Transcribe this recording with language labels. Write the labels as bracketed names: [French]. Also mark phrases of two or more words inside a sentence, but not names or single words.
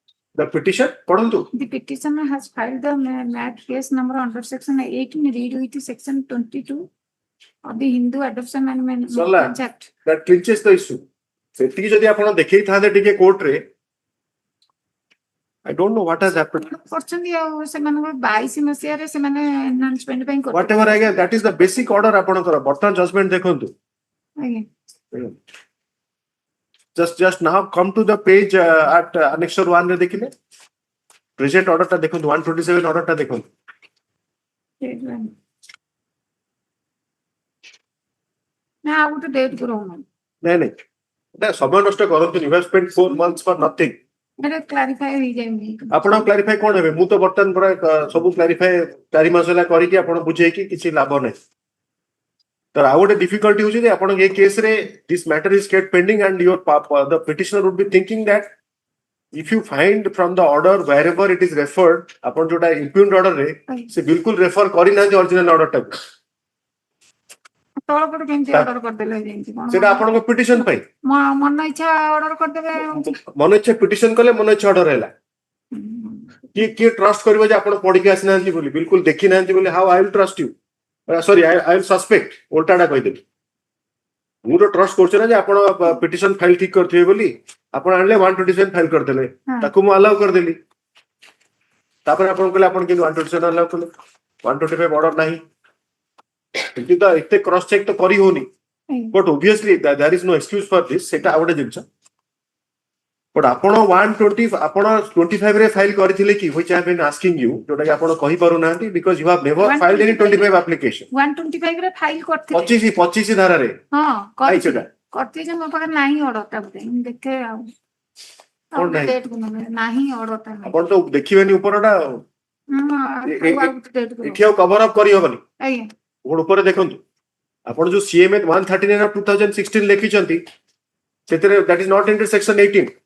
[English] The petition, पढ़ंतु. The petitioner has filed the MAT case number under section 18 read with section 22 of the Hindu Adoption and Marriage Act. That clinches the issue. [Odia] ସେତିକି ଯଦି ଆପଣ ଦେଖେଇଥାନ୍ତେ ଟିକେ କୋର୍ଟରେ, [English] I don't know what has happened. [Odia] କରିଛନ୍ତି ଆଉ ସେମାନଙ୍କର 22 ମସିହାରେ ସେମାନେ ଏନହାନ୍ସମେଣ୍ଟ ପାଇଁ କରିଥିଲେ। [English] Whatever I get, that is the basic order [Odia] ଆପଣଙ୍କର ବର୍ତ୍ତମାନ ଜଜମେଣ୍ଟ ଦେଖନ୍ତୁ। ଆଜ୍ଞା। [English] Just now come to the page at annexure 1 [Odia] ରେ ଦେଖିଲେ [English] present order [Odia] ଟା ଦେଖନ୍ତୁ [English] 127 order [Odia] ଟା ଦେଖନ୍ତୁ। ନା ଆଉ ଗୋଟେ ଡେଟ୍ କରଉନ। ନାଇଁ ନା ସମୟ ନଷ୍ଟ କରନ୍ତୁନି, [English] you have spent 4 months for nothing। [Odia] ଏଟା କ୍ଲାରିଫାଇ ହେଇଯାଏନି। ଆପଣ କ୍ଲାରିଫାଇ କଣ ହେବେ? ମୁଁ ତ ବର୍ତ୍ତମାନ ପୁରା ସବୁ କ୍ଲାରିଫାଇ 4 ମାସ ହେଲା କରିକି ଆପଣ ବୁଝେଇକି କିଛି ଲାଭ ନାହିଁ। ତ ଆଉ ଗୋଟେ ଡିଫିକଲ୍ଟି ହଉଛି ଯେ ଆପଣ ଏ କେସରେ [English] this matter is kept pending and the petitioner would be thinking that if you find from the order wherever it is referred, [Odia] ଆପଣ ଯୋଉଟା [English] impugned order [Odia] ରେ ସେ ବିଲକୁଲ ରେଫର କରିନାହାନ୍ତି ଅରିଜିନାଲ ଅର୍ଡର ଟାକୁ। ତଳପଟ କେମିତି ଅର୍ଡର କରିଦେଲେ ଯେମିତି କଣ? ସେଟା ଆପଣଙ୍କ ପିଟିସନ ପାଇଁ ମନ ଇଚ୍ଛା ଅର୍ଡର କରିଦେବେ। ମନ ଇଚ୍ଛା ପିଟିସନ କଲେ ମନ ଇଚ୍ଛା ଅର୍ଡର ହେଲା। କିଏ ଟ୍ରଷ୍ଟ କରିବ ଯେ ଆପଣ ପଢିକି ଆସିନାହାନ୍ତି ବୋଲି, ବିଲକୁଲ ଦେଖି ନାହାନ୍ତି ବୋଲି? [English] How I will trust you? Sorry I will suspect. [Odia] ଓଲଟାଟା କହିଦେବି। ମୁଁ ତ ଟ୍ରଷ୍ଟ କରୁଛି ନା ଯେ ଆପଣ ପିଟିସନ ଫାଇଲ ଠିକ କରିଥିବେ ବୋଲି। ଆପଣ ଆଣିଲେ 127 ଫାଇଲ କରିଦେଲେ, ତାକୁ ମୁଁ ଆଲାଉ କରିଦେଲି। ତାପରେ ଆପଣ କହିଲେ ଆପଣ କିନ୍ତୁ 127 ଆଲାଉ କଲେ, 125 ଅର୍ଡର ନାହିଁ। କିନ୍ତୁ ତ ଏତେ [English] cross check [Odia] ତ କରି ହଉନି। [English] ବଟ୍ obviously there is no excuse for this। [Odia] ସେଟା ଆଉ ଗୋଟେ ଜିନିଷ। ବଟ୍ ଆପଣ 120 ଆପଣ 25 ରେ ଫାଇଲ କରିଥିଲେ କି? [English] which I have been asking you, [Odia] ଯୋଉଟା କି ଆପଣ କହିପାରୁନାହାନ୍ତି [English] because you have never filed any 25 application। [Odia] 125 ରେ ଫାଇଲ କରିଥିଲେ। 25 ଧାରାରେ ହଁ କରିଛି ଯେ ମୋ ପାଖରେ ନାହିଁ ଅର୍ଡରଟା ବୋଧେ। ମୁଁ ଦେଖେ ଆଉ ନାହିଁ ଅର୍ଡରଟା। ଆପଣ ତ ଦେଖିବେନି ଉପରଟା ଆଉ। ଏଠି ଆଉ [English] cover up [Odia] କରିହବନି। ଉପରେ ଦେଖନ୍ତୁ ଆପଣ ଯୋଉ CMA 139 of 2016 ଲେଖିଛନ୍ତି ସେଥିରେ [English] that is not under section 18।